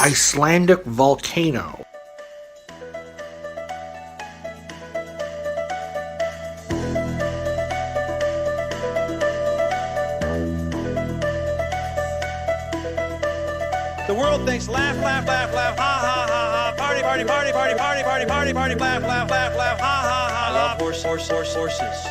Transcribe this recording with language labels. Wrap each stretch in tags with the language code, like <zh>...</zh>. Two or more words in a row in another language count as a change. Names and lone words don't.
<en>Icelandic volcano. The world thinks laugh, laugh, laugh, laugh, ha, ha, ha, ha, party, party, party, party, party, party, party, party, laugh, laugh, laugh, laugh, ha, ha, ha, I love horses.</en>